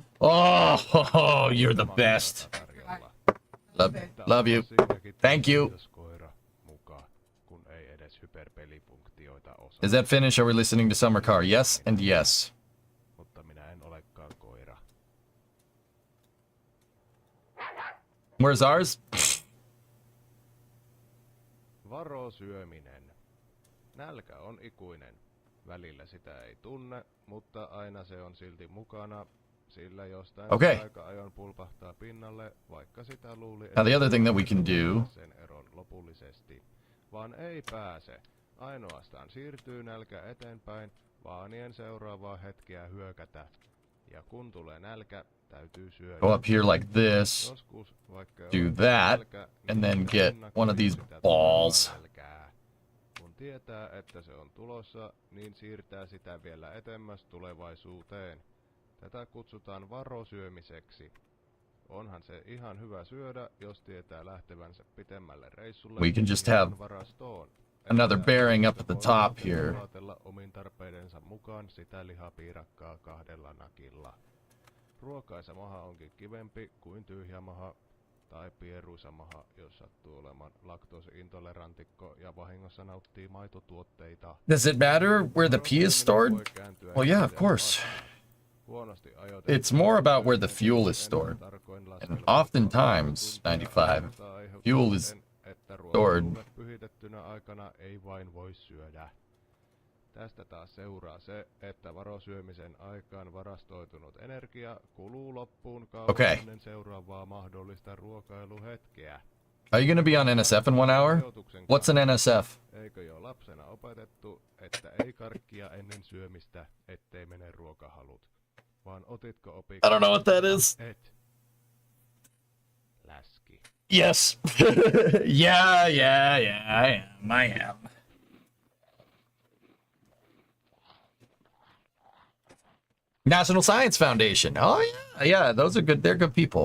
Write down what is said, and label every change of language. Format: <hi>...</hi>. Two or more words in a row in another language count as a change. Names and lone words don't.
<en>Oh, you're the best. Love you. Thank you. Is that finished? Are we listening to Summer Car? Yes and yes. Where's ours?</en> <fi>Varo syöminen. Nälkä on ikuinen. Välillä sitä ei tunne, mutta aina se on silti mukana. Sillä jostain aika ajoin pulpahtaa pinnalle, vaikka sitä luuli,</fi> <en>now the other thing that we can do</en> <fi>sen eron lopullisesti. Vaan ei pääse. Ainoastaan siirtyy nälkä eteenpäin, vaanien seuraavaa hetkeä hyökätä. Ja kun tulee nälkä, täytyy syödä.</fi> <en>Go up here like this, do that, and then get one of these balls.</en> <fi>Kun tietää, että se on tulossa, niin siirtää sitä vielä etemmäs tulevaisuuteen. Tätä kutsutaan varosyömiseksi. Onhan se ihan hyvä syödä, jos tietää lähtevänsä pitemmälle reissulle.</fi> <en>We can just have another bearing up at the top here.</en> <fi>Omin tarpeidensa mukaan sitä lihapiirakkaa kahdella nakilla. Ruokaisa maha onkin kivempi kuin tyhjä maha tai pieruisa maha, jos sattuu olemaan laktoosiintolerantikko ja vahingossa nauttii maitotuotteita.</fi> <en>Does it matter where the pee is stored?</en> <fi>Voi kääntyä</fi> <en>Well, yeah, of</en> <fi>itseään</fi> <en>course.</en> <fi>vastaan. Huonosti ajoitettu</fi> <en>It's more about where the</en> <fi>polttoaine</fi> <en>fuel is stored.</en> <fi>tarkoin</fi> <en>And</en> <fi>laskelmoitua</fi> <en>oftentimes,</en> <fi>autotuntia</fi> <en>95,</en> <fi>aiheuttaa</fi> <en>fuel is</en> <fi>sen, että</fi> <en>stored.</en> <fi>ruokaluume pyhitettynä aikana ei vain voi syödä. Tästä taas seuraa se, että varosyömisen aikaan varastoitunut energia kuluu loppuun kauan</fi> <en>Okay.</en> <fi>ennen seuraavaa mahdollista ruokailuhetkeä.</fi> <en>Are you going to be on NSF in 1 hour? What's an NSF?</en> <fi>Eikö jo lapsena opetettu, että ei karkkia ennen syömistä, ettei mene ruokahalut? Vaan otitko opiksi?</fi> <en>I don't know what that is.</en> <fi>Et. Läski.</fi> <en>Yes. yeah, I am. National Science Foundation. Oh yeah, those are good. They're good people.</en>